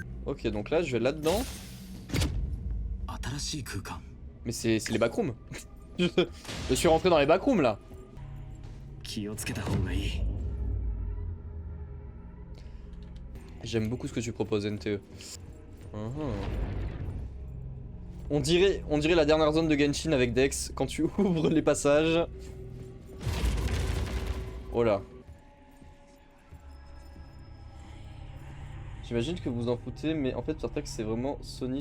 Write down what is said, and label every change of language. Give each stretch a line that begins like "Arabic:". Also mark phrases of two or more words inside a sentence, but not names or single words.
French: Ok, donc là, je vais là-dedans.
Japanese: 新しい空間
French: Mais c'est les backrooms. Je suis rentré dans les backrooms là.
Japanese: 気をつけた方がいい
French: J'aime beaucoup ce que tu proposes, NTE. On dirait la dernière zone de Genshin avec Dex quand tu ouvres les passages. Oh là. J'imagine que vous en foutez, mais en fait, Fairtrax c'est vraiment Sony.